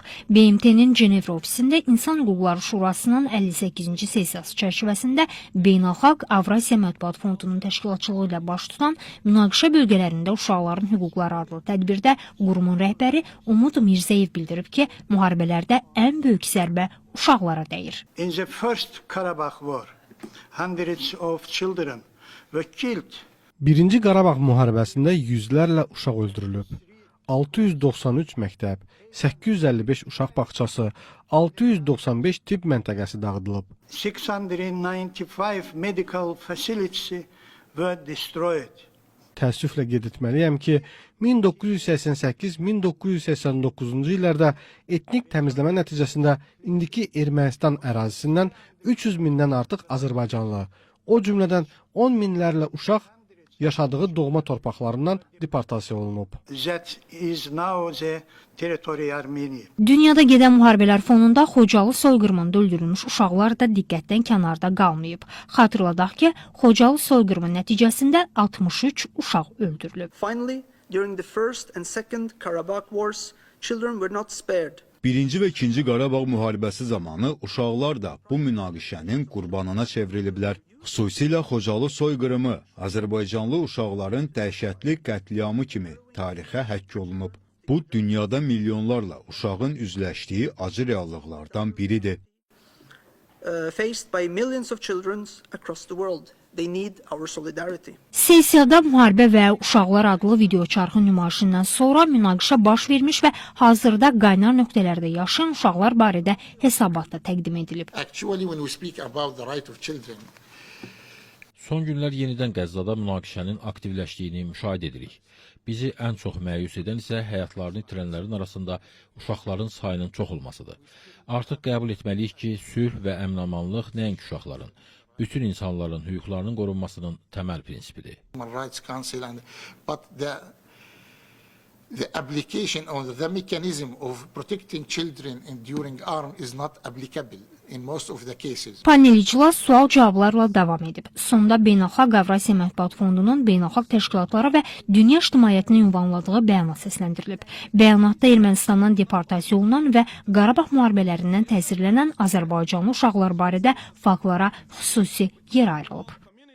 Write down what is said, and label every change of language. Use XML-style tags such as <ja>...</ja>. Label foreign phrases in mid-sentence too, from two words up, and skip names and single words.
<az>BMT-nin Cenevra ofisində İnsan Hüquqları Şurasının 58-ci sessiyası çərçivəsində Beynəlxalq Avrasiya Mətbuat Fondunun təşkilatçılığı ilə baş tutan münaqişə bölgələrində uşaqların hüquqları adlı tədbirdə qurumun rəhbəri Umud Mirzəyev bildirib ki, müharibələrdə ən böyük zərbə uşaqlara dəyir.</az> <en>In the first Karabakh war, hundreds of children were killed.</en> <az>Birinci Qarabağ müharibəsində yüzlərlə uşaq öldürülüb. 693 məktəb, 855 uşaq bağçası, 695 tibb məntəqəsi dağıdılıb.</az> <en>695 medical facilities were destroyed.</en> <az>Təəssüflə qeyd etməliyəm ki, 1988-1989-cu illərdə etnik təmizləmə nəticəsində indiki Ermənistan ərazisindən 300 mindən artıq azərbaycanlı, o cümlədən 10 minlərlə uşaq yaşadığı doğma torpaqlarından deportasiya olunub.</az> <en>That is now the territory Armenia.</en> <az>Dünyada gedən müharibələr fonunda Xocalı soyqırımında öldürülmüş uşaqlar da diqqətdən kənarda qalmayıb. Xatırladaq ki, Xocalı soyqırımı nəticəsində 63 uşaq öldürülüb.</az> <en>Finally, during the first and second Karabakh wars, children were not spared.</en> <az>Birinci və ikinci Qarabağ müharibəsi zamanı uşaqlar da bu münaqişənin qurbanına çevriliblər. Xüsusilə Xocalı soyqırımı Azərbaycanlı uşaqların dəhşətli qətliamı kimi tarixə həkk olunub. Bu, dünyada milyonlarla uşağın üzləşdiyi acı reallıqlardan biridir.</az> <en>Faced by millions of children across the world. They need our solidarity.</en> <az>Sessiyada müharibə və uşaqlar adlı videoçarxı nümayişindən sonra münaqişə baş vermiş və hazırda qaynar nöqtələrdə yaşayan uşaqlar barədə hesabat da təqdim edilib.</az> <en>Actually, when we speak about the right of children,</en> <az>son günlər yenidən Qəzzada münaqişənin aktivləşdiyini müşahidə edirik. Bizi ən çox məyus edən isə həyatlarını itirənlərin arasında uşaqların sayının çox olmasıdır. Artıq qəbul etməliyik ki, sülh və əmin-amanlıq nəinki uşaqların, bütün insanların hüquqlarının qorunmasının təməl prinsipidir.</az> <en>Human Rights Council, but the application or the mechanism of protecting children during arm is not applicable in most of the cases.</en> <az>Panel iclas sual-cavablarla davam edib. Sonda Beynəlxalq Avrasiya Mətbuat Fondunun beynəlxalq təşkilatlara və dünya ictimaiyyətinə ünvanladığı bəyanat səsləndirilib. Bəyanatda Ermənistandan deportasiya olunan və Qarabağ müharibələrindən təsirlənən Azərbaycanlı uşaqlar barədə faktlara xüsusi yer ayrılıb.</az>